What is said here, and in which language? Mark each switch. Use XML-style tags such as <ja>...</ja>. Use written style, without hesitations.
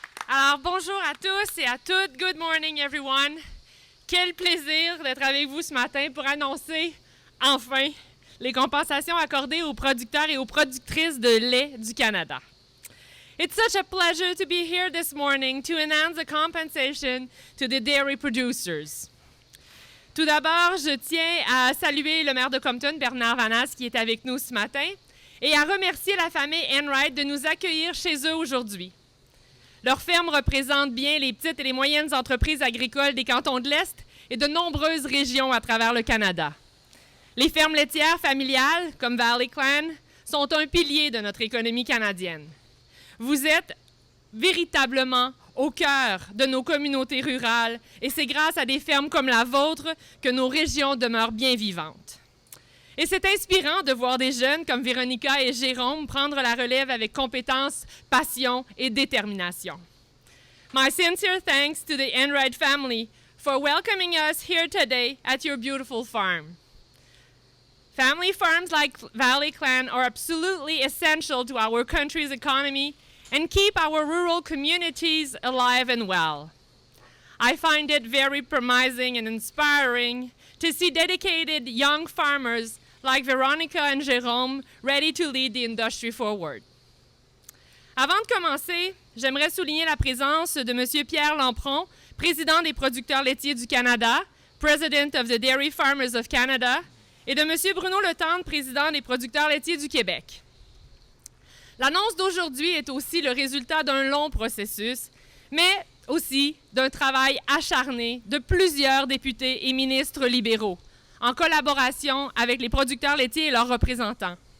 <fr>Alors, bonjour à tous et à toutes.</fr> <en>Good morning, everyone.</en> <fr>Quel plaisir d'être avec vous ce matin pour annoncer, enfin, les compensations accordées aux producteurs et aux productrices de lait du Canada.</fr> <en>It's such a pleasure to be here this morning to announce the compensation to the dairy producers.</en> <fr>Tout d'abord, je tiens à saluer le maire de Compton, Bernard Vanas, qui est avec nous ce matin, et à remercier la famille Enright de nous accueillir chez eux aujourd'hui. Leur ferme représente bien les petites et les moyennes entreprises agricoles des cantons de l'Est et de nombreuses régions à travers le Canada. Les fermes laitières familiales, comme Valley Clan, sont un pilier de notre économie canadienne. Vous êtes véritablement au cœur de nos communautés rurales et c'est grâce à des fermes comme la vôtre que nos régions demeurent bien vivantes. Et c'est inspirant de voir des jeunes comme Véronica et Jérôme prendre la relève avec compétence, passion et détermination.</fr> <en>My sincere thanks to the Enright family for welcoming us here today at your beautiful farm. Family farms like Valley Clan are absolutely essential to our country's economy and keep our rural communities alive and well. I find it very promising and inspiring to see dedicated young farmers like Veronica and Jérôme ready to lead the industry forward.</en> <fr>Avant de commencer, j'aimerais souligner la présence de M. Pierre Lampron, président des producteurs laitiers du Canada,</fr> <en>President of the Dairy Farmers of Canada,</en> <fr>et de M. Bruno Letendre, président des producteurs laitiers du Québec. L'annonce d'aujourd'hui est aussi le résultat d'un long processus, mais aussi d'un travail acharné de plusieurs députés et ministres libéraux, en collaboration avec les producteurs laitiers et leurs représentants.</fr>